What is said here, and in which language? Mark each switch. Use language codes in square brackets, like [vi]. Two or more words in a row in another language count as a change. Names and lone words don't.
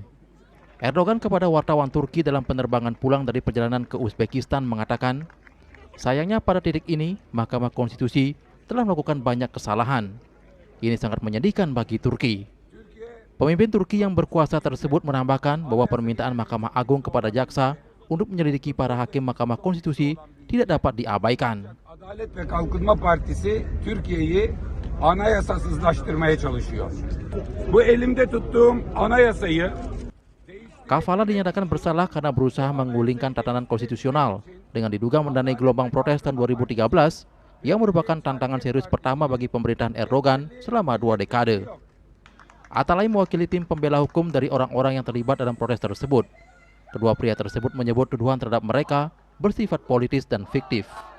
[id] Erdogan kepada wartawan Turki dalam penerbangan pulang dari perjalanan ke Uzbekistan mengatakan, sayangnya pada titik ini Mahkamah Konstitusi telah melakukan banyak kesalahan. Ini sangat menyedihkan bagi Turki. Pemimpin Turki yang berkuasa tersebut menambahkan bahwa permintaan Mahkamah Agung kepada jaksa untuk menyelidiki para hakim Mahkamah Konstitusi tidak dapat diabaikan. [tr] Adalet ve Kalkınma Partisi Türkiye'yi anayasasızlaştırmaya çalışıyor. Bu elimde tuttuğum anayasayı [id] Kavala dinyatakan bersalah karena berusaha menggulingkan tatanan konstitusional dengan diduga mendanai gelombang protes tahun 2013 yang merupakan tantangan serius pertama bagi pemerintahan Erdogan selama 2 dekade. Atalay mewakili tim pembela hukum dari orang-orang yang terlibat dalam protes tersebut. Kedua pria tersebut menyebut tuduhan terhadap mereka bersifat politis dan fiktif.